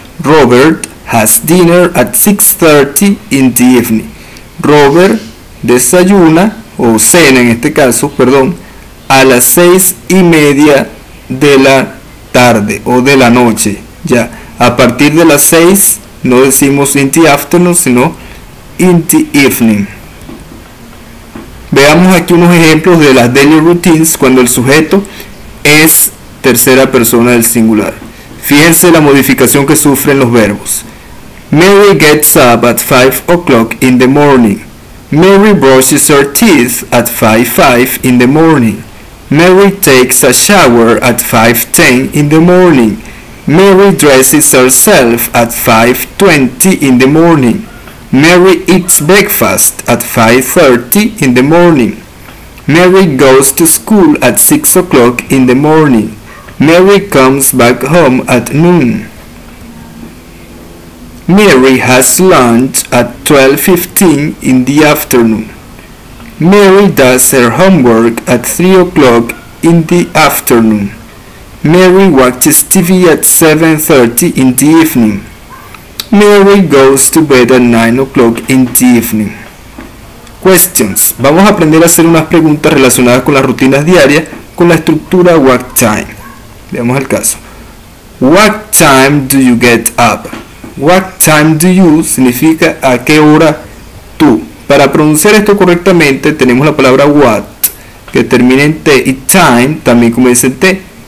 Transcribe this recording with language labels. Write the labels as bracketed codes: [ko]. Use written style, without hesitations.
[en] Robert has dinner at 6:30 in the evening. [es] Robert desayuna, o cena en este caso, perdón, a las 6:30 de la tarde o de la noche. Ya, a partir de las 6 no decimos [en] in the afternoon, [es] sino [en] in the evening. [es] Veamos aquí unos ejemplos de las [en] daily routines [es] cuando el sujeto es tercera persona del singular. Fíjense la modificación que sufren los verbos. [en] Mary gets up at 5 o'clock in the morning. Mary brushes her teeth at 5:05 in the morning. Mary takes a shower at 5:10 in the morning. Mary dresses herself at 5:20 in the morning. Mary eats breakfast at 5:30 in the morning. Mary goes to school at 6 o'clock in the morning. Mary comes back home at noon. Mary has lunch at 12:15 in the afternoon. Mary does her homework at 3 o'clock in the afternoon. Mary watches TV at 7:30 in the evening. Mary goes to bed at 9 o'clock in the evening. Questions. [es] Vamos a aprender a hacer unas preguntas relacionadas con las rutinas diarias con la estructura [en] what time. [es] Veamos el caso. [en] What time do you get up? What time do you [es] significa a qué hora tú. Para pronunciar esto correctamente tenemos la palabra what que termina en T y time también comienza en T.